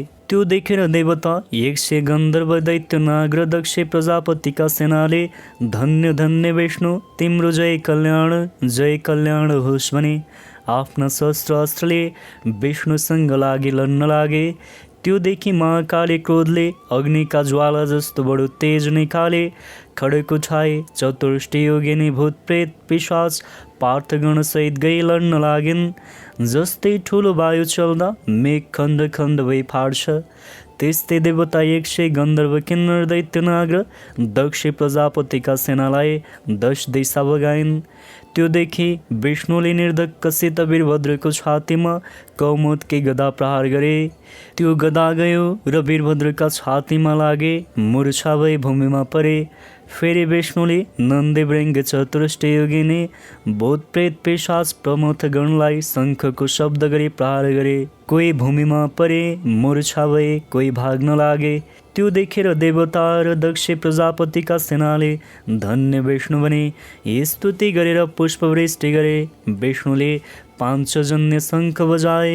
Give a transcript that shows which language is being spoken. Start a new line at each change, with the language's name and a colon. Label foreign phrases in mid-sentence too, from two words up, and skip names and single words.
Nepali: त्यो देखेर देवता, 100 गन्धर्व, दैत्य, नाग र दक्ष प्रजापतिका सेनाले धन्य धन्य विष्णु, तिम्रो जय कल्याण होस् भने आफ्ना शस्त्र अस्त्रले विष्णुसँग लागि लड्न लागे। त्यो देखि महाकाली क्रोधले अग्निका ज्वाला जस्तो बडो तेज निकाले, खड्ग उठाए। चतुष्टय योगिनी, भूतप्रेत, पिशाच, पार्थगण सहित गई लड्न लागिन्। जस्तै ठुलो वायु चल्दा मेघ खण्ड खण्ड भई फाड्छ, त्यस्तै देवता, 100 गन्धर्व, किन्नर, दैत्यनाग र दक्ष प्रजापतिका सेनालाई 10 दिशा बगाइन्। त्यो देखि विष्णुले निर्धक्कसित वीरभद्रको छातीमा कौमुदकी गदा प्रहार गरे। त्यो गदा गयो र वीरभद्रका छातीमा लागे, मूर्छा भई भूमिमा परे। फेरि विष्णुले नन्दी, भृङ्ग, चतुष्टय योगिनी, भूतप्रेत, पिशाच प्रमुख गणलाई शङ्खको शब्द गरी प्रहार गरे। कोही भूमिमा परे, मूर्छा भए, कोही भाग्न लागे। त्यो देखेर देवता र दक्ष प्रजापतिका सेनाले धन्य विष्णु भने स्तुति गरेर पुष्पवृष्टि गरे। विष्णुले पाञ्चजन्य शङ्ख बजाए।